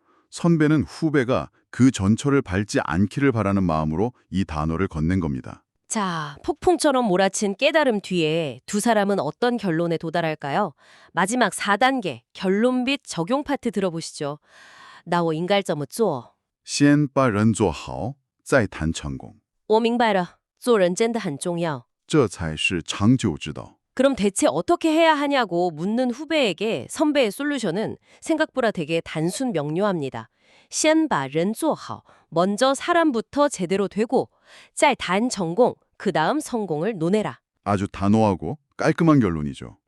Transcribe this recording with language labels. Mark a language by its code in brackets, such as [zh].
[ko] 선배는 후배가 그 전철을 밟지 않기를 바라는 마음으로 이 단어를 건넨 겁니다. 자, 폭풍처럼 몰아친 깨달음 뒤에 두 사람은 어떤 결론에 도달할까요? 마지막 4단계 결론 및 적용 파트 들어보시죠. [zh] 那我应该怎么做? 先把人做好，再谈成功，我明白了，做人真的很重要。这才是长久之道。 [ko] 그럼 대체 어떻게 해야 하냐고 묻는 후배에게 선배의 솔루션은 생각보다 되게 단순 명료합니다. [zh] 先把人做好, [ko] 먼저 사람부터 제대로 되고, [zh] 再谈成功, [ko] 그 다음 성공을 논해라. 아주 단호하고 깔끔한 결론이죠.